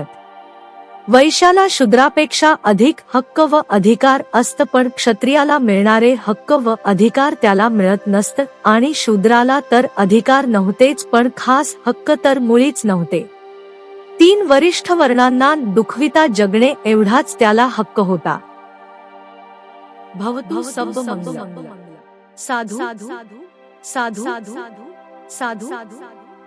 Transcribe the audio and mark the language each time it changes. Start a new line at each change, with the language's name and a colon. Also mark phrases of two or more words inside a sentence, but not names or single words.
Marathi: वैश्याला शूद्रापेक्षा अधिक हक्क व अधिकार असत, पण क्षत्रियाला मिळणारे हक्क व अधिकार त्याला मिळत नसत आणि शूद्राला तर अधिकार नव्हतेच, पण खास हक्क तर मुळीच नव्हते. 3 वरिष्ठ वर्णांना दुखविता जगणे एवढाच त्याला हक्क होता.
Pali: भवतु सब्ब मंगलम्. साधु साधु साधु साधु साधु.